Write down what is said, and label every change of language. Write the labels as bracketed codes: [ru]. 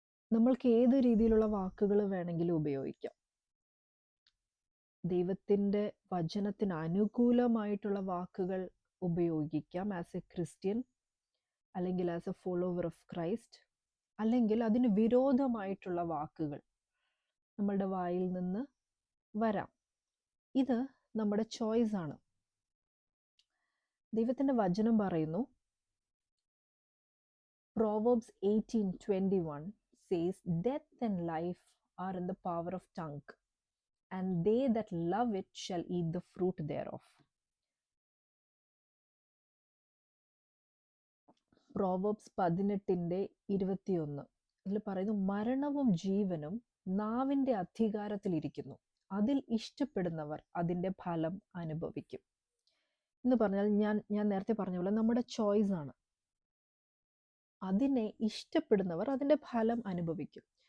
[ml] നമ്മൾക്ക് ഏത് രീതിയിലുള്ള വാക്കുകൾ വേണമെങ്കിലും ഉപയോഗിക്കാം. ദൈവത്തിൻ്റെ വചനത്തിന് അനുകൂലമായിട്ടുള്ള വാക്കുകൾ ഉപയോഗിക്കാം [en] as a Christian, [ml] അല്ലെങ്കിൽ [en] as a follower of Christ, [ml] അല്ലെങ്കിൽ അതിന് വിരോധമായിട്ടുള്ള വാക്കുകൾ നമ്മളുടെ വായിൽ നിന്ന് വരാം. ഇത് നമ്മുടെ ചോയ്സ് ആണ്. ദൈവത്തിൻ്റെ വചനം പറയുന്നു, [en] Proverbs 18:21 says, "Death and life are in the power of tongue, and they that love it shall eat the fruit thereof." [ml] Proverbs 18:21 ഇതിൽ പറയുന്നു, മരണവും ജീവനും നാവിൻ്റെ അധികാരത്തിലിരിക്കുന്നു, അതിൽ ഇഷ്ടപ്പെടുന്നവർ അതിൻ്റെ ഫലം അനുഭവിക്കും. എന്ന് പറഞ്ഞാൽ ഞാൻ നേരത്തെ പറഞ്ഞ പോലെ നമ്മുടെ ചോയ്സ് ആണ്. അതിനെ ഇഷ്ടപ്പെടുന്നവർ അതിൻ്റെ ഫലം അനുഭവിക്കും.